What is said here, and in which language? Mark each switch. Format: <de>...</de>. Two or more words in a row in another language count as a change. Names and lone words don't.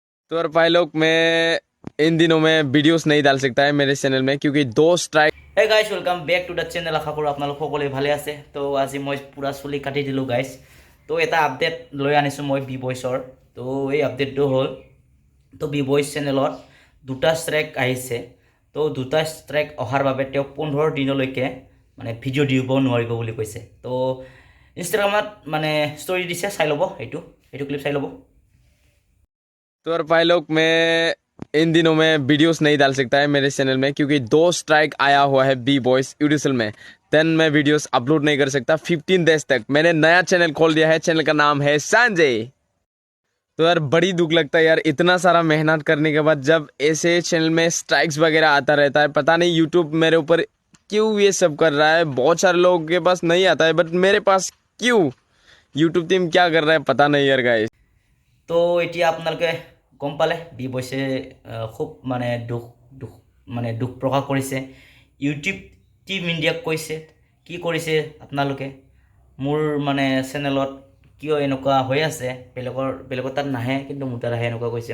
<hi>तो यार भाई लोग मैं इन दिनों में वीडियोस नहीं डाल सकता है मेरे चैनल में क्योंकि 2 स्ट्राइक।</hi> <en>hey guys welcome back to the channel.</en> <as>আশা কৰোঁ আপোনালোক সকলোৱে ভালে আছে। তো আজি মই পূৰা চুলি কাটি দিলোঁ গাইজ। তো এটা আপডেট লৈ আনিছোঁ মই বি বইচৰ। তো এই আপডেটটো হ'ল, তো বি বইচ চেনেলত 2টা ষ্ট্ৰাইক আহিছে। তো 2টা ষ্ট্ৰাইক অহাৰ বাবে তেওঁ 15 দিনলৈকে মানে ভিডিঅ' দিব নোৱাৰিব বুলি কৈছে। তো ইনষ্টাগ্ৰামত মানে ষ্টৰি দিছে, চাই ল'ব। এইটো ক্লিপ চাই ল'ব।</as> <hi>तो यार भाई लोग मैं इन दिनों में वीडियोस नहीं डाल सकता है मेरे चैनल में क्योंकि 2 स्ट्राइक आया हुआ है बी बॉयज यूट्यूब में। देन मैं वीडियोस अपलोड नहीं कर सकता 15 डेज तक। मैंने नया चैनल खोल दिया है, चैनल का नाम है संजय। तो यार बड़ी दुख लगता है यार, इतना सारा मेहनत करने के बाद जब ऐसे चैनल में स्ट्राइक्स वगैरह आता रहता है, पता नहीं यूट्यूब मेरे ऊपर क्यों ये सब कर रहा है। बहुत सारे लोगों के पास नहीं आता है बट मेरे पास क्यों। यूट्यूब टीम क्या कर रहा है पता नहीं यार गाइस।</hi> <as>তো এতিয়া আপোনালোকে গম পালে বি বইচে খুব মানে দুখ প্ৰকাশ কৰিছে। ইউটিউব টিম ইণ্ডিয়াক কৈছে কি কৰিছে আপোনালোকে, মোৰ মানে চেনেলত কিয় এনেকুৱা হৈ আছে, বেলেগৰ তাত নাহে কিন্তু মোৰ তাত আহে, এনেকুৱা কৈছে।</as>